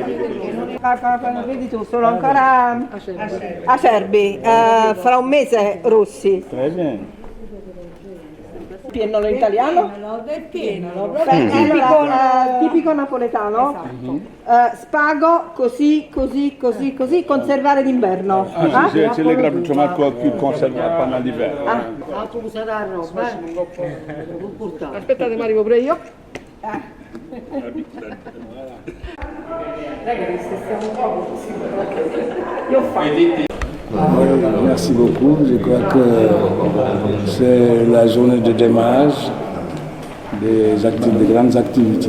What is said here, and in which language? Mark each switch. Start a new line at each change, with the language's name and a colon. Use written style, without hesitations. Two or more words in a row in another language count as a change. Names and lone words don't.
Italian: Vedi tu, sono ancora acerbi. Fra un mese rossi. Pieno in italiano? Tipico napoletano. Spago così, conservare d'inverno.
French: C'est les grappes de tomates qui conservent pendant l'hiver.
Italian: Aspettate, ma arrivo pure io.
French: Merci beaucoup. Je crois que c'est la journée de démarrage des grandes activités.